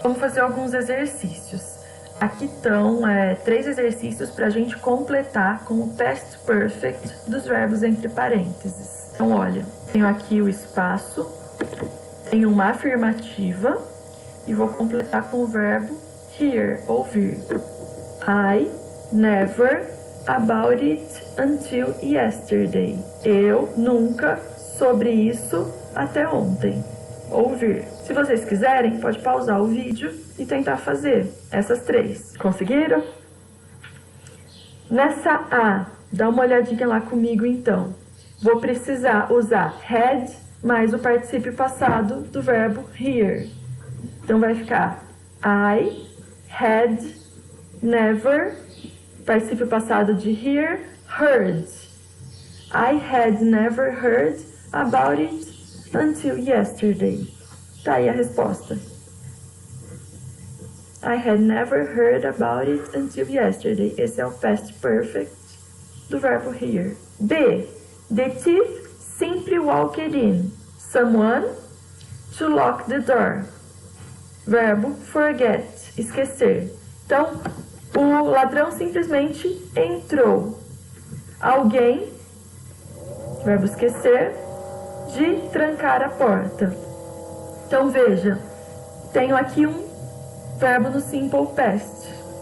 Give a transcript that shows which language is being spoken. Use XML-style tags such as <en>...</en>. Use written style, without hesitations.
<pt>Vamos fazer alguns exercícios. Aqui estão 3 exercícios para a gente completar com o past perfect dos verbos entre parênteses. Então, olha, tenho aqui o espaço, tenho uma afirmativa e vou completar com o verbo hear, ouvir.</pt> <en>I never about it until yesterday.</en> <pt>Eu nunca sobre isso até ontem. Ouvir. Se vocês quiserem, pode pausar o vídeo e tentar fazer essas 3. Conseguiram? Nessa A, dá uma olhadinha lá comigo então. Vou precisar usar had mais o particípio passado do verbo hear. Então vai ficar</pt> <en>I had never,</en> <pt>particípio passado de hear, heard.</pt> <en>I had never heard about it until yesterday. Tá aí a resposta. I had never heard about it until yesterday.</en> <pt>Esse é o past perfect do verbo hear. B.</pt> <en>The thief simply walked in. Someone to lock the door.</en> <pt>Verbo forget, esquecer. Então, o ladrão simplesmente entrou. Alguém, verbo esquecer, de trancar a porta. Então, veja, tenho aqui um verbo no simple past.</pt>